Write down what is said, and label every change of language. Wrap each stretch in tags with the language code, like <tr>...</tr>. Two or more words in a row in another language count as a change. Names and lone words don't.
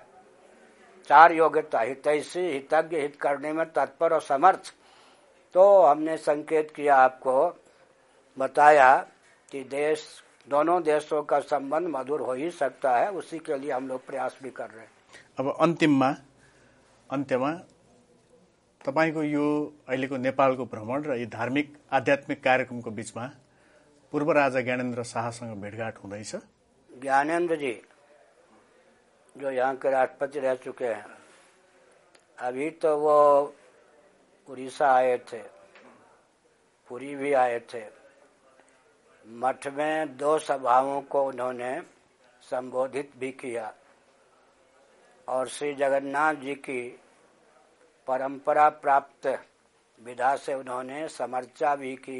<hi>4 योग्यता, हितैषी, हितज्ञ, हित करने में तत्पर और समर्थ। तो हमने संकेत किया, आपको बताया कि दोनों देशों का संबंध मधुर हो ही सकता है। उसी के लिए हम लोग प्रयास भी कर रहे हैं।</hi> <ne>अब अन्त्यमा तपाईको यो अहिलेको नेपालको भ्रमण र यी धार्मिक आध्यात्मिक कार्यक्रमको बीचमा पूर्व राजा ज्ञानेन्द्र शाहसँग भेटघाट हुँदैछ।</ne> <hi>ज्ञानेन्द्र जी जो यहाँ के राष्ट्रपति रह चुके हैं, अभी तो वो उड़ीसा आए थे, पुरी भी आए थे। मठ में 2 सभाओं को उन्होंने संबोधित भी किया और श्री जगन्नाथ जी की परंपरा प्राप्त विधा से उन्होंने समर्चा भी की।</hi>